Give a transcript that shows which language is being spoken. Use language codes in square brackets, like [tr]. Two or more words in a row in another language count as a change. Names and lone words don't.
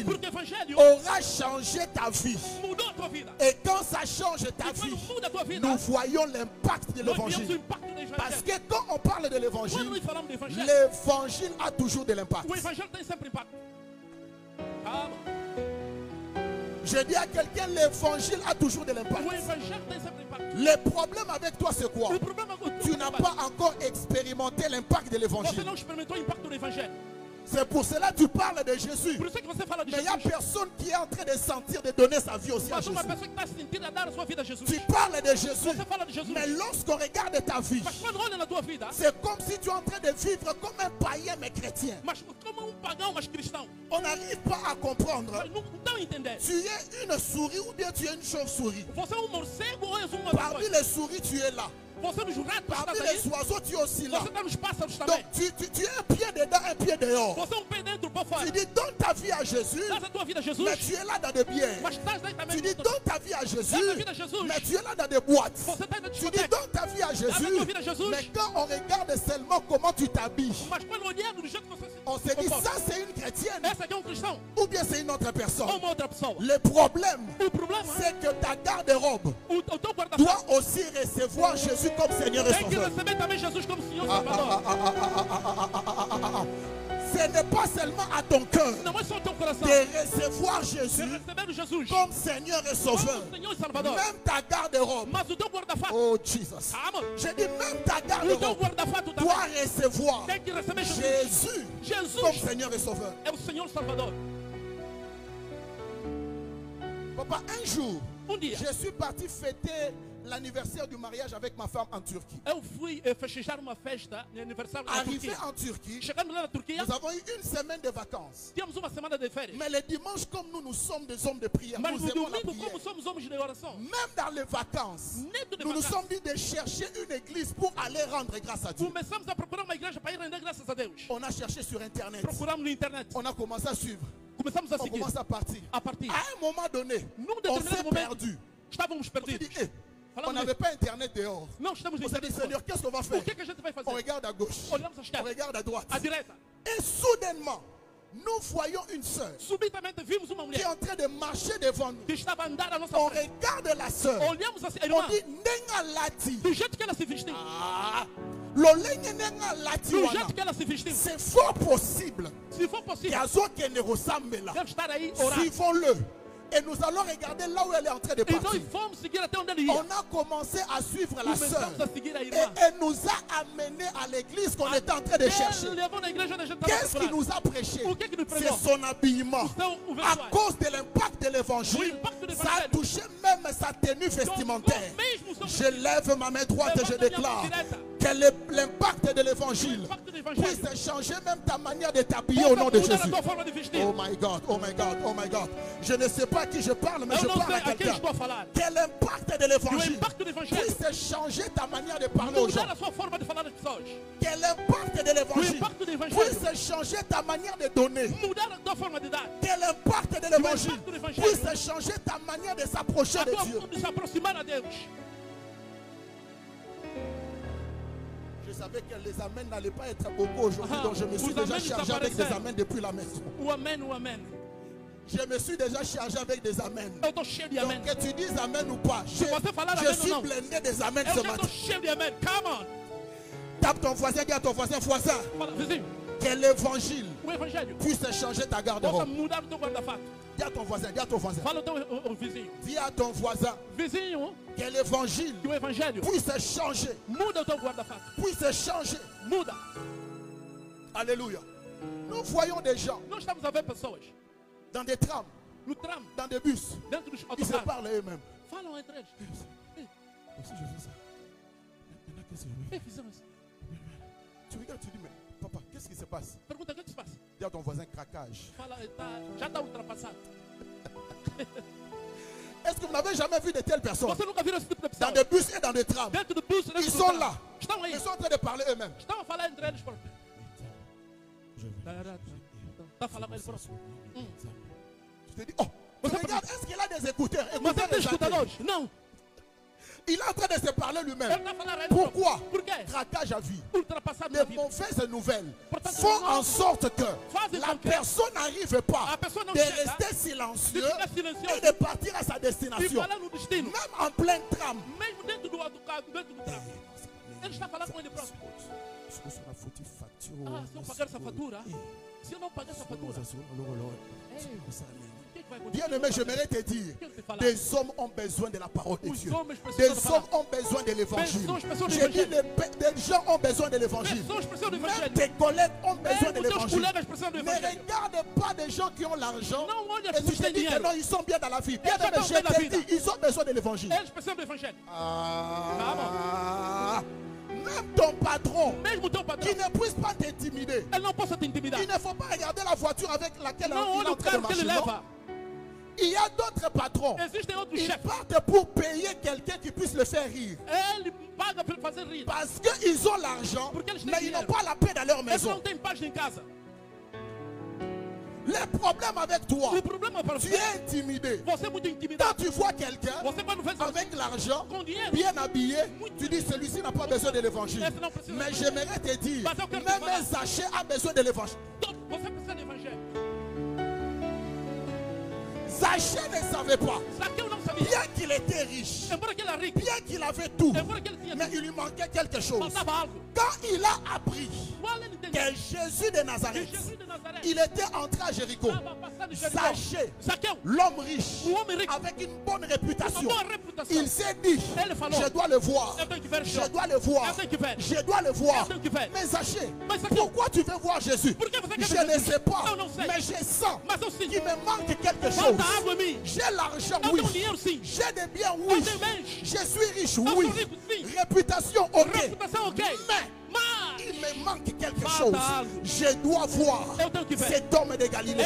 [pt] Porque o Evangelho [fr] aura changé ta vie. [pt] mudou a tua vida. [fr] Et quand ça change ta [pt] E quando [fr] vie, [pt] muda a tua vida, [fr] nous voyons l'impact de [pt] nós vemos o [fr] l'évangile. [pt] impacto do [fr] Parce [pt] Evangelho. [fr] que quand on parle de [pt] Quando [fr] l'évangile, [pt] nós falamos do Evangelho, [fr] l'évangile a toujours de l'impact. [pt] o Evangelho tem sempre impacto. Calma. [fr] Je dis à quelqu'un, l'évangile a toujours de l'impact. [pt] O Evangelho tem sempre impacto. [fr] Le problème avec toi, c'est quoi? [pt] O problema com [fr] Tu n'as pas encore expérimenté l'impact de [pt] Você [fr] l'évangile. [pt] não experimentou o impacto do Evangelho. [fr] C'est pour cela que tu parles de Jésus. [pt] Por isso é que você fala de [fr] Mais il n'y a [pt] Jesus. [fr] personne qui est en train de sentir de donner sa vie aussi à [pt] Mas [fr] Jésus. [pt] uma pessoa que está sentindo a dar a sua vida a Jesus. [fr] Tu parles de Jésus. [pt] Você fala de Jesus. [fr] Mais lorsqu'on regarde ta vie, [pt] Mas quando olha na tua vida, [fr] c'est comme si tu es en train de vivre comme un païen mais chrétien. [pt] mas como pagão, mas cristão. [fr] On n'arrive pas à comprendre. [pt] Mas não estão a entender. [fr] Tu es une souris ou bien tu es une chauve-souris. [pt] Você é morcego ou és uma [fr] Parmi [pt] coisa? [fr] les souris, tu es là. [pt] Você nos ratos está [fr] Parmi [pt] aí. [fr] les oiseaux, tu es aussi là. [pt] Você está nos pássaros [fr] Donc [pt] também. [fr] tu es un pied dedans, un pied dehors. [pt] Você é pé dentro, pé fora. [fr] Tu dis donne ta vie à Jésus, [pt] Dás a tua vida a Jesus, [fr] mais tu es là dans des bières. [pt] mas estás aí também. [fr] Tu dis donne ta vie à Jésus, [pt] Dás a vida a Jesus, [fr] mais tu es là dans des boîtes. [pt] você está aí na [fr] Tu dis [pt] discoteca. [fr] donne ta vie à [pt] Dás a tua [fr] Jésus, [pt] vida a Jesus, [fr] mais quand on regarde seulement comment tu t'habilles, [pt] mas quando olhamos do jeito que você se [fr] on se dit [pt] comporta, [fr] ça c'est une chrétienne [pt] essa aqui é cristão [fr] ou bien c'est une autre [pt] ou [fr] personne. [pt] uma outra pessoa. [fr] Le problème, [pt] O problema é [fr] c'est que ta garde-robe [pt] o teu guarda-fato [fr] doit aussi recevoir Jésus comme Seigneur et [pt] tem que [fr] Sauveur. [pt] receber também Jesus como Senhor e Salvador. [fr] Ce n'est pas seulement à ton cœur [pt] Não é só o teu coração. [fr] de recevoir [pt] De [fr] Jésus [pt] receber o Jesus [fr] comme Seigneur et Sauveur. [pt] como Senhor e Salvador. [fr] Même ta garde-robe. [pt] Mas o teu guarda-fato, [en] Oh Jesus. [pt] calma, [fr] Je dis même ta [pt] o teu [fr] garde-robe [pt] guarda-fato também [fr] doit recevoir [pt] tem que receber Jesus. [fr] Jésus comme [pt] Jesus [fr] Seigneur et Sauveur. [pt] é o Senhor e Salvador. [fr] Papa, un jour, [pt] Dia, [fr] je suis parti fêter l'anniversaire du mariage avec ma femme en Turquie. [pt] eu fui festejar uma festa de aniversário na [fr] Arrivé [pt] Turquia. [fr] en Turquie, [pt] Chegando lá na Turquia, [fr] nous avons eu une semaine de vacances. [pt] tínhamos uma semana de férias. [fr] Mais le dimanche, comme nous sommes des hommes de prière, [pt] Mas [fr] nous [pt] no [fr] aimons la [pt] domingo, [fr] prière. [pt] como somos homens de oração, [fr] Même dans les vacances, [pt] dentro de [fr] nous nous [pt] vacances, [fr] sommes dit de chercher une église pour aller rendre grâce à Dieu. [pt] começamos a procurar uma igreja para ir render graças a Deus. [fr] On a cherché sur Internet. [pt] Procuramos na internet. [fr] On a commencé à suivre. [pt] Começamos a [fr] On [pt] seguir. [fr] commence à partir. [pt] A partir. [fr] À un moment donné, [pt] Num [fr] on [pt] determinado [fr] s'est [pt] momento, [fr] perdu. [pt] estávamos [fr] On s'est [pt] perdidos. [fr] dit, on [pt] Falamos [fr] n'avait pas Internet dehors. [pt] Não estamos na [fr] On s'est dit, [pt] internet. [fr] Seigneur, qu'est-ce qu'on va faire? [pt] O que a gente vai [fr] On [pt] fazer? [fr] regarde à gauche. [pt] Olhamos à [fr] On [pt] esquerda, [fr] regarde à droite. [pt] à direita. [fr] Et soudainement, nous voyons une sœur [pt] Subitamente vimos uma [fr] qui est [pt] mulher [fr] en train de marcher devant nous. [pt] que estava a andar à nossa [fr] On [pt] frente. [fr] regarde la sœur. [pt] Olhamos assim, a [fr] On [pt] irmã, [fr] dit, [ln] Nenga Lati. [pt] do jeito que ela se vestiu, [ln] Ah, Lolenge Nenga Lati [pt] do [ln] wana. [pt] jeito que ela se vestiu, [fr] C'est fort possible. [pt] se for possível, [ln] Yazo Kene Rosambela. [pt] deve estar aí orando. [fr] Suivons-le. Et nous allons regarder là où elle est en train de [pt] E nós [fr] partir. [pt] fomos seguir até onde ele ia. [fr] On a commencé à suivre la sœur. [pt] Começamos a seguir a [fr] Et [pt] irmã. [fr] elle nous a amenés à l'église qu'on était en train de chercher. [pt] Ele levou na igreja onde a gente estava [fr] Qu'est-ce qui [pt] procurando. [fr] nous a prêché? [pt] O que que nos [fr] C'est [pt] pregou? [fr] son habillement. [pt] Então, o [fr] À [pt] vestuário. [fr] cause de l'impact de l'évangile, [pt] O impacto do [fr] ça a [pt] evangelho. [fr] touché même sa tenue vestimentaire. [pt] Mesmo sobre [fr] Je lève ma main droite et je déclare que l'impact de l'évangile [pt] impacto do evangelho. [fr] puisse changer même ta manière de t'habiller au nom de [pt] Possa mudar a [fr] Jésus. [pt] tua forma de vestir. [en] Oh my God, oh my God, oh my God. [fr] Je ne sais pas à qui je parle, mais [pt] Eu [fr] je [pt] não [fr] parle [pt] sei [fr] à [pt] a quem [fr] quelqu'un. [pt] estou a falar. [fr] Que l'impact de [pt] E o [fr] l'évangile [pt] impacto do evangelho [fr] puisse changer ta manière de parler aux gens. [pt] mudar a sua forma de falar às pessoas. [fr] Que l'impact de [pt] O [fr] l'évangile [pt] impacto do evangelho [fr] puisse changer ta manière de donner. [pt] mudar a tua forma de dar. [fr] Que l'impact de l'évangile [pt] impacto do evangelho [fr] puisse changer ta manière de s'approcher [pt] A [fr] de [pt] tua [fr] Dieu. [pt] forma de se aproximar a Deus. [fr] savais que les amens n'allaient pas être beaucoup aujourd'hui, donc je me suis Vous déjà amens chargé avec des [pt] desapareceram. [fr] amens depuis la maison. [pt] O amém, o amém. [fr] Je me suis déjà chargé avec des amens. [pt] Eu estou cheio de amém. [fr] Donc que tu dises amen ou pas, [pt] Se você falar [fr] je [pt] amém ou [fr] suis [pt] não, [fr] blindé des amens [pt] eu [fr] ce [pt] já [fr] matin. [pt] estou cheio de amém. [en] Come on. [fr] Tape ton voisin, dis à ton voisin, voisin, [pt] Fala, vizinho. [fr] que l'évangile [pt] O evangelho [fr] puisse changer ta [pt] possa [fr] garde-robe. [pt] mudar o teu guarda-fato. [fr] Dis à ton voisin, dis à ton voisin. [pt] Fala o vizinho. [fr] Dis à ton voisin [pt] Vizinho, [fr] que l'évangile [pt] que o evangelho [fr] puisse changer, [pt] muda o teu guarda-fato. [fr] puisse changer. [pt] Muda. [fr] Alléluia. Nous voyons des gens [pt] Nós estamos a ver pessoas [fr] dans des trams, [pt] no tram, [fr] dans des bus, [pt] dentro dos [fr] ils se [pt] autocarros. [fr] parlent eux-mêmes. [pt] Falam entre eles. [fr] Si je fais ça, maintenant qu'est-ce que je vais [pt] Ei, fizemos. [fr] Tu regardes, tu dis, mais papa, qu'est-ce qui se passe? [pt] Pergunta o que se passa. [fr] Dis à ton voisin, craquage. [pt] Fala, já está ultrapassado. [fr] Est-ce que vous n'avez jamais vu de telles personnes [pt] Você nunca viu esse tipo de [fr] dans [pt] pessoa? [fr] des bus et dans des trams? [pt] Dentro do bus, dentro [fr] Ils [pt] do [fr] sont [pt] tram. [fr] là. [pt] Estão aí. [fr] Ils sont en train de parler eux-mêmes. [pt] Estão a falar entre eles próprios. Está a falar com eles próprios. [fr] Tu te dis, oh, tu regardes, est-ce qu'il a des écouteurs? [pt] Mas [fr] Écouteurs [pt] ele tem [fr] de santé. [pt] escutadores? Não. [fr] Il est en train de se parler [pt] Ele [fr] lui-même. [pt] está a falar a ele [fr] Pourquoi? [pt] próprio. Por quê? [fr] Craquage à vie. [pt] Ultrapassado na [fr] Les [pt] vida. [fr] mauvaises nouvelles [pt] Portanto, [fr] font [pt] não [fr] en sorte que [pt] fazem [fr] la [pt] com que [fr] personne n'arrive pas [pt] a pessoa não [fr] de [pt] chega [fr] rester silencieux [pt] de ficar [fr] et [pt] silencioso [fr] de partir à sa [pt] e [fr] destination. [pt] falar no destino. [fr] Même en plein tram. [pt] Mesmo dentro do autocarro, dentro do tram. Ele está a falar com ele próprio. Ah, se eu pagar essa fatura, se eu não pagar essa fatura, o que vai acontecer? [fr] Bien-aimé, j'aimerais te dire, des hommes ont besoin de la parole de [pt] Os [fr] Dieu. [pt] homens [fr] Des [pt] precisam da [fr] hommes [pt] palavra. [fr] ont besoin de l'évangile. [pt] Pessoas [fr] J'ai dit, [pt] precisam [fr] des gens ont besoin de l'évangile. [pt] Pessoas precisam do [fr] Même [pt] evangelho. [fr] tes collègues ont besoin de [pt] Mesmo teus [fr] l'évangile. [pt] colegas precisam do [fr] Ne [pt] evangelho. [fr] regarde pas des gens qui ont l'argent [pt] Não olha [fr] et [pt] para [fr] tu [pt] os [fr] te [pt] que têm [fr] dis que [pt] dinheiro. [fr] non, ils sont bien dans la vie. Bien [pt] Eles [fr] aimé, [pt] estão [fr] je [pt] bem na [fr] te [pt] vida. [fr] dis, ils ont besoin de l'évangile. [pt] Eles precisam do evangelho. [fr] Même ton patron [pt] Mesmo o teu patrão, [fr] qui ne puisse pas t'intimider. [pt] ele não possa te intimidar. [fr] Il ne faut pas regarder la voiture avec laquelle [pt] Não [fr] il est [pt] olha [fr] en [pt] o [fr] train de [pt] carro que ele [fr] marcher. non. [pt] leva. [fr] Il y a d'autres patrons. [pt] Existem outros [fr] Ils [pt] chefes. [fr] partent pour payer quelqu'un qui puisse le faire rire. [pt] Ele paga para ele fazer rir. [fr] Parce qu'ils ont l'argent, [pt] Porque eles têm [fr] mais ils n'ont [pt] dinheiro. [fr] pas la paix dans leur [pt] Eles [fr] maison. [pt] não têm paz em casa. [fr] Le problème avec toi, [pt] O problema para [fr] tu [pt] você, [fr] es intimidé. [pt] você é muito [fr] Quand [pt] intimidado. [fr] tu vois quelqu'un [pt] Você quando vê [fr] avec l'argent, [pt] com dinheiro, [fr] bien habillé, tu dis celui-ci n'a pas besoin de l'évangile. [pt] esse não precisa. [fr] Mais j'aimerais te dire, [pt] Mas eu quero te [fr] même [pt] falar. [fr] un sachet a besoin de l'évangile. [pt] Você precisa do evangelho. [fr] Zaché ne savait pas, [pt] Zaqueu não sabia. [fr] bien qu'il était riche, [pt] Embora que ele era rico, [fr] bien qu'il avait tout, [pt] embora que ele tinha [fr] mais [pt] tudo, [fr] il lui manquait quelque chose. [pt] faltava algo. [fr] Quand il a appris [pt] Qual ele [fr] que [pt] entendeu? [fr] Jésus de [pt] Que [fr] Nazareth, [pt] Jesus de Nazaré [fr] il était entré à Jéricho, [pt] estava passando em Jericó. [fr] Zaché, [pt] Zaqueu, [fr] l'homme riche, [pt] o homem rico, [fr] avec une bonne [pt] uma [fr] réputation, [pt] boa reputação. [fr] il s'est dit, [pt] Ele falou, [fr] je dois le voir, [pt] eu tenho que ver esse [fr] je [pt] homem. [fr] dois le voir, [pt] Eu tenho que ver. [fr] je dois le voir. [pt] Eu tenho que ver. [fr] Mais Zaché, [pt] Mas Zaqueu, [fr] pourquoi tu veux voir Jésus? [pt] por que você quer [fr] Je [pt] ver [fr] ne [pt] Jesus? [fr] sais pas, [pt] Eu não sei. [fr] mais je sens [pt] Mas eu [fr] qu'il [pt] sinto. [fr] me manque quelque chose. [pt] Falta algo em mim. [fr] J'ai l'argent, [pt] Eu [fr] oui. [pt] tenho dinheiro sim. [fr] J'ai des biens, [pt] Eu [fr] oui. [pt] tenho bens. [fr] Je suis riche, [pt] Eu [fr] oui. [pt] sou rico sim. [fr] Réputation, ok. [pt] Reputação ok. [fr] Mais [pt] Mas [fr] il me manque quelque [pt] Falta [fr] chose. [pt] algo. [fr] Je dois voir [pt] Eu tenho que ver. [fr] cet homme de Galilée.